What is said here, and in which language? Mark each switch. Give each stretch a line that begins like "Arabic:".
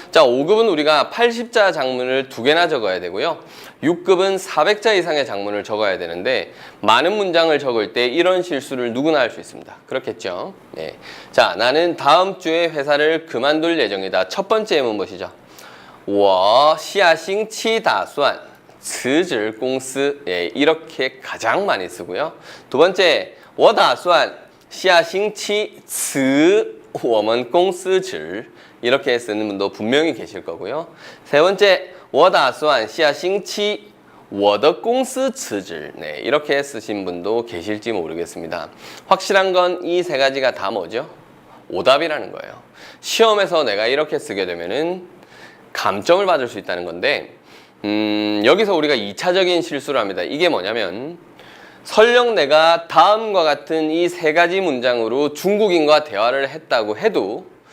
Korean: 자, 5급은 우리가 80자 장문을 2개나 적어야 되고요. 6급은 400자 이상의 장문을 적어야 되는데, 많은 문장을 적을 때 이런 실수를 누구나 할 수 있습니다. 그렇겠죠? 네. 자, 나는 다음 주에 회사를 그만둘 예정이다. 첫 번째 예문 보시죠.
Chinese: 我下星期打算辞职公司.
Korean: 이렇게 가장 많이 쓰고요. 두 번째,
Chinese: 我打算下星期辞我们公司职.
Korean: 이렇게 쓰는 분도 분명히 계실 거고요. 세 번째,
Chinese: 我打算下星期我的公司辞职.
Korean: 이렇게 쓰신 분도 계실지 모르겠습니다. 확실한 건 이 3가지가 다 뭐죠? 오답이라는 거예요. 시험에서 내가 이렇게 쓰게 되면은 감점을 받을 수 있다는 건데, 여기서 우리가 2차적인 실수를 합니다. 이게 뭐냐면, 설령 내가 다음과 같은 이 3가지 문장으로 중국인과 대화를 했다고 해도